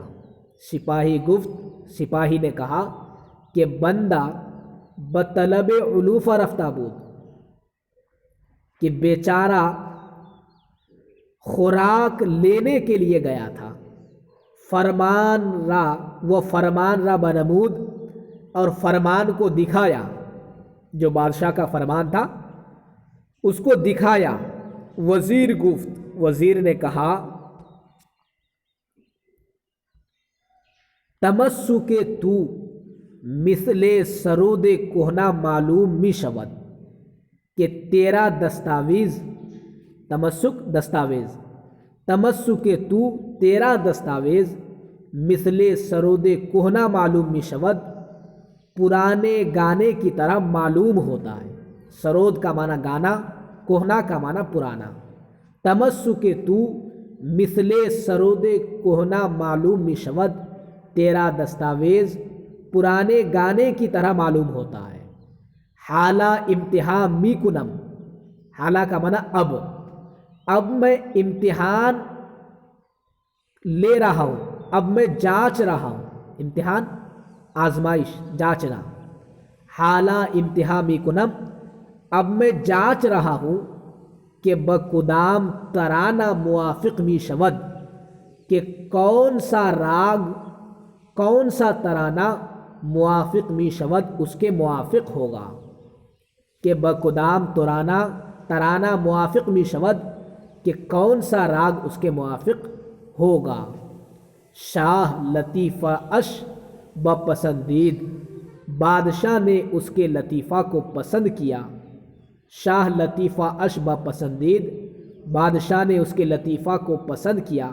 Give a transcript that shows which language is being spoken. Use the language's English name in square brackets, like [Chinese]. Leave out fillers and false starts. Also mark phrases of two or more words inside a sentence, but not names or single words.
[Persian] سپاہی گفت، [Urdu] سپاہی نے کہا کہ [Persian] بندہ بطلب علوفہ رفتہ بود، [Urdu] کہ بیچارہ خوراک لینے کے لیے گیا تھا۔ [Persian] فرمان را، [Urdu] وہ [Persian] فرمان را بنمود، [Urdu] اور فرمان کو دکھایا، جو بادشاہ کا فرمان تھا اس کو دکھایا۔ [Persian] وزیر گفت، [Urdu] وزیر نے کہا، [Persian] تمسک تو مثل سرود کہنا معلوم می شود، [Urdu] کہ تیرا دستاویز، تمسک دستاویز، [Persian] تمسک تو [Urdu] تیرا دستاویز، [Persian] مثل سرود کہنا معلوم می شود، [Urdu] پرانے گانے کی طرح معلوم ہوتا ہے۔ سرود کا معنی گانا، کہنا کا معنی پرانا۔ [Persian] تمسک تو مثل سرود کہنا معلوم می شود، [Urdu] تیرا دستاویز پرانے گانے کی طرح معلوم ہوتا ہے۔ [Persian] حالہ امتحان می کنم، [Urdu] حالہ کا معنی اب میں امتحان لے رہا ہوں، اب میں جانچ رہا ہوں۔ امتحان آزمائش، جانچنا۔ [Persian] حالہ امتحان می کنم، [Urdu] اب میں جانچ رہا ہوں کہ [Persian] بکدام ترانہ موافق می شود، [Urdu] کہ کون سا راگ، کون سا ترانہ [Persian] موافق می شود، [Urdu] اس کے موافق ہوگا۔ [Persian] کہ بکدام ترانہ موافق می شود، [Urdu] کہ کون سا راگ اس کے موافق ہوگا۔ [Persian] شاہ لطیفہ اش بپسندید، [Urdu] بادشاہ نے اس کے لطیفہ کو پسند کیا۔ [Persian] شاہ لطیفہ اش بپسندید، [Urdu] بادشاہ نے اس کے لطیفہ کو پسند کیا۔